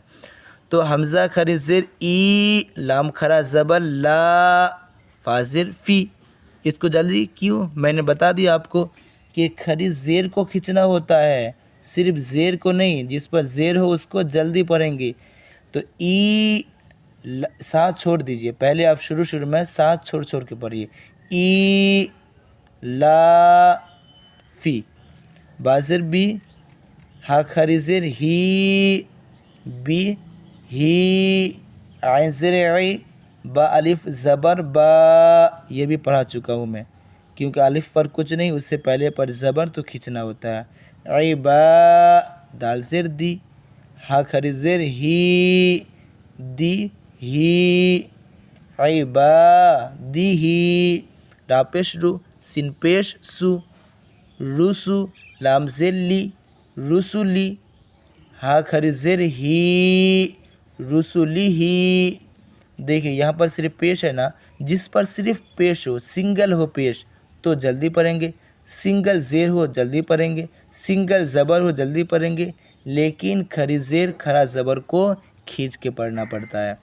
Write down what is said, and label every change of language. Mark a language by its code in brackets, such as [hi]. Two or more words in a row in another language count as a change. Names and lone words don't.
[ur] تو حمزہ کھڑی زیر ای، لام کھڑا زبر لا، فا زیر فی۔ اس کو جلدی کیوں؟ میں نے بتا دیا آپ کو کہ کھڑی زیر کو کھینچنا ہوتا ہے، صرف زیر کو نہیں، جس پر زیر ہو اس کو جلدی پڑھیں گے۔ تو ای، ساتھ چھوڑ دیجئے، پہلے آپ شروع میں ساتھ چھوڑ کے پڑھیے۔ ای، لا، فی، با زیر بی، ہا کھڑی زیر ہی، بی، ہی، عین زیر عی، با الف زبر با، یہ بھی پڑھا چکا ہوں میں، کیونکہ الف پر کچھ نہیں، اس سے پہلے پر زبر تو کھینچنا ہوتا ہے۔ عی با، دال زیر دی، ہا کھڑی زیر ہی، دی، ہی، عی با دی ہی، را پیش رو، سین پیش سو، روسو، لام زیر لی، رسولی، ہا کھڑی زیر ہی، رسولی ہی۔ دیکھیں یہاں پر صرف پیش ہے نا، جس پر صرف پیش ہو، سنگل ہو پیش تو جلدی پڑھیں گے، سنگل زیر ہو جلدی پڑھیں گے، سنگل زبر ہو جلدی پڑھیں گے، لیکن کھڑی زیر کھڑا زبر کو کھینچ کے پڑھنا پڑتا ہے۔